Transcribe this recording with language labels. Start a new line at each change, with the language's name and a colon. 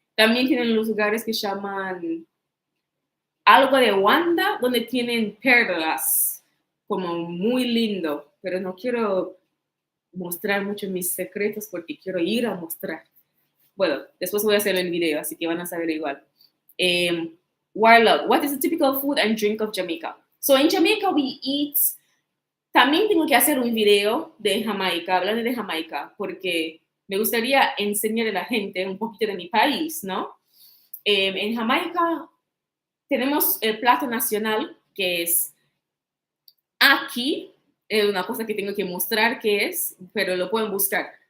Spanish: También tienen los lugares que llaman algo de Wanda, donde tienen perlas, como muy lindo, pero no quiero mostrar mucho mis secretos porque quiero ir a mostrar. Bueno, después voy a hacer el video, así que van a saber igual.
English: Warlock, what is the typical food and drink of Jamaica? So in Jamaica we eat.
Spanish: También tengo que hacer un video de Jamaica, hablando de Jamaica, porque me gustaría enseñar a la gente un poquito de mi país, ¿no? En Jamaica tenemos el plato nacional, que es aquí, es una cosa que tengo que mostrar qué es, pero lo pueden buscar.